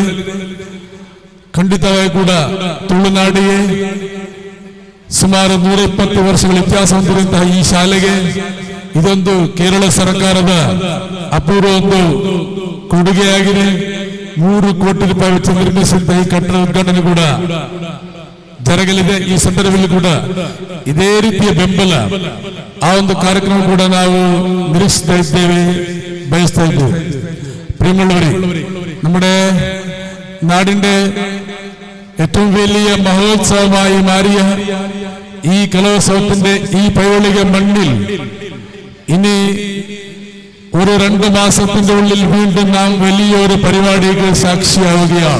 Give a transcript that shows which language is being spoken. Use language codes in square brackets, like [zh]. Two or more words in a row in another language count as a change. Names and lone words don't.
[kn] ಖಂಡಿತವಾಗಿ ಕೂಡ ತುಳುನಾಡಿಗೆ ಸುಮಾರು 120 ವರ್ಷಗಳ ಇತಿಹಾಸ ಹೊಂದಿರುವಂತಹ ಈ ಶಾಲೆಗೆ ಇದೊಂದು ಕೇರಳ ಸರ್ಕಾರದ ಅಪೂರ್ವ ಒಂದು ಕೊಡುಗೆಯಾಗಿದೆ. 3 ಕೋಟಿ ರೂಪಾಯಿ ವೆಚ್ಚ ನಿರ್ಮಿಸಿದಂತಹ ಈ ಕಟ್ಟಡ ಉದ್ಘಾಟನೆ ಕೂಡ ಜರಗಲಿದೆ. ಈ ಸಂದರ್ಭದಲ್ಲಿ ಕೂಡ ಇದೇ ರೀತಿಯ ಬೆಂಬಲ ಆ ಒಂದು ಕಾರ್ಯಕ್ರಮ ಕೂಡ ನಾವು ನಿರೀಕ್ಷಿಸ್ತಾ ಇದ್ದೇವೆ, ಬಯಸ್ತಾ ಇದ್ದೇವೆ. [ml] പ്രിയമുള്ളവരെ, നമ്മുടെ നാടിന്റെ ഏറ്റവും വലിയ മഹോത്സവമായി മാറിയ ഈ കലോത്സവത്തിന്റെ ഈ പൈതൃക മണ്ണിൽ ഇനി ഒരു 2 മാസത്തിന്റെ ഉള്ളിൽ വീണ്ടും നാം വലിയൊരു പരിപാടിക്ക് സാക്ഷിയാവുകയാണ്.